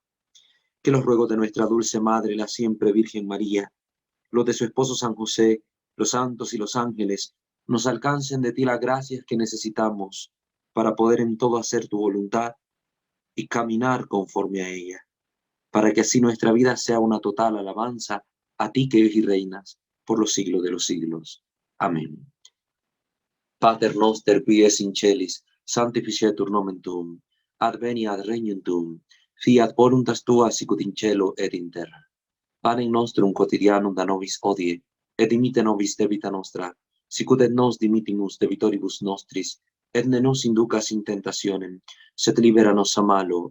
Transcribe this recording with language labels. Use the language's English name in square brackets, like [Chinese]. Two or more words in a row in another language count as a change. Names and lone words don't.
[Spanish] Que los ruegos de nuestra dulce Madre, la siempre Virgen María, los de su esposo San José, los santos y los ángeles, nos alcancen de ti las gracias que necesitamos para poder en todo hacer tu voluntad y caminar conforme a ella, para que así nuestra vida sea una total alabanza a ti que vives y reinas por los siglos de los siglos. Amén. [Latin] Pater noster qui es in celis, sanctificetur nomen tuum, adveniat regnum tuum, fiat voluntas tua sicut in cielo et in terra. Panem nostrum quotidianum da nobis hodie, et dimitte nobis debita nostra, sicut et nos dimittimus debitoribus nostris, et ne nos inducas in tentationem, sed libera nos a malo.